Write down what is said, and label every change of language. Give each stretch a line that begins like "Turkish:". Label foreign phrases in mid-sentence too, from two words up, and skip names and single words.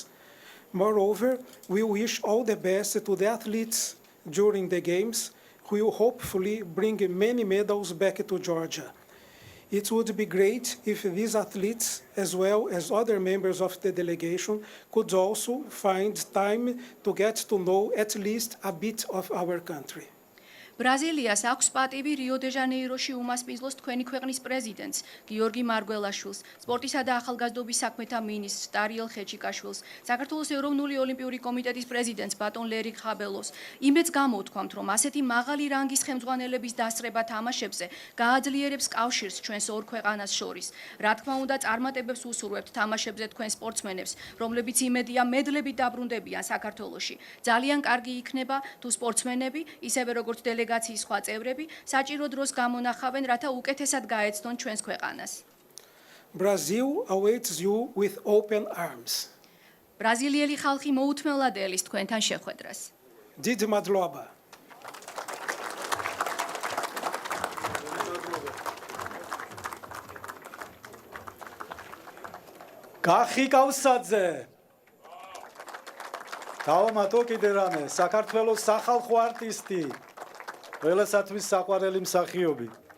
English: Moreover, we wish all the best to the athletes during the Games, who will hopefully bring many medals back to Georgia. It would be great if these athletes, as well as other members of the delegation, could also find time to get to know at least a bit of our country.
Georgian: ბრაზილიას აქვს პატივი რიო-დე-ჟანეიროში უმასპინძლოს თქვენი ქვეყნის პრეზიდენტს გიორგი მარგველაშვილს, სპორტისა და ახალგაზრდობის საქმეთა მინისტრს ტარიელ ხეჩიკაშვილს, საქართველოს ეროვნული ოლიმპიური კომიტეტის პრეზიდენტს ბატონ ლერი ხაბელოს. იმედს გამოვთქვამთ, რომ ასეთი მაღალი რანგის ხელმძღვანელების დასწრება თამაშებზე გააძლიერებს კავშირს ჩვენს ორ ქვეყანას შორის. რა თქმა უნდა, წარმატებებს უსურვებთ თამაშებზე თქვენ სპორტსმენებს, რომლებიც იმედია მედლებით დაბრუნდებიან საქართველოში. ძალიან კარგი იქნება თუ სპორტსმენები, ისევე როგორც დელეგაციის სხვა წევრები, საჭირო დროს გამონახავენ, რათა უკეთესად გაეცნონ ჩვენს ქვეყანას.
English: Brazil awaits you with open arms.
Georgian: ბრაზილიელი ხალხი მოუთმელად ელის თქვენთან შეხვედრას. Დიდი მადლობა. გახიკავსაძე დავამატო კიდე რამე, საქართველოს სახალხო არტისტი, ყველასათვის საყვარელი მსახიობი.